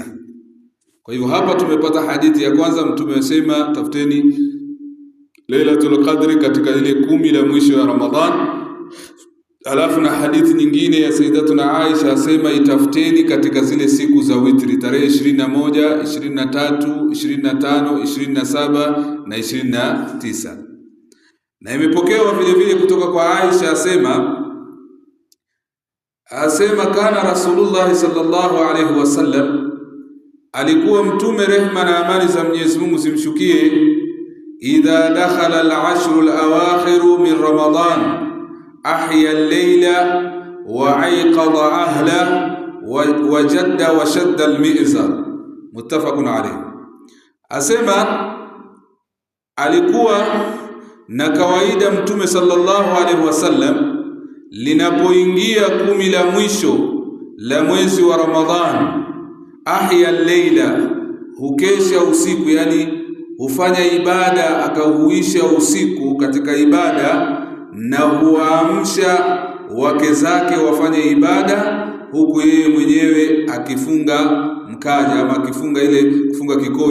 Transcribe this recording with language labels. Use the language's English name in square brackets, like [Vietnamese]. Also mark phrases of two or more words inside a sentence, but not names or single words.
[Swahili] Kwa hivyo hapa tumepata hadithi ya kwanza, Mtume amesema tafuteni Lailatul Qadri katika ile 10 la mwisho ya Ramadhan, Alafu na hadithi nyingine ya Sayyidatuna Aisha asema itafuteni katika zile siku za witri, tarehe 21, 23, 25, 27 na 29. Na imepokewa vile vile kutoka kwa Aisha asema [Arabic] كان رسول الله صلى الله عليه وسلم, [Swahili] alikuwa mtume rehma na amani za Mwenyezi Mungu zimshukie, [Arabic] إذا دخل العشر الأواخر من رمضان أحيا الليل وأيقظ أهله وجد وشد المئزر، متفق عليه. [Swahili] Asema alikuwa na kawaida mtume [Arabic] صلى الله عليه وسلم [Swahili] linapoingia 10 la mwisho la mwezi wa Ramadhan, [Arabic] أحيا الليل, [Swahili] hukesha usiku, yani hufanya ibada akauhuisha usiku katika ibada, na huamsha wake zake wafanye ibada, huku yeye mwenyewe akifunga mkaja ama akifunga kufunga kikoi.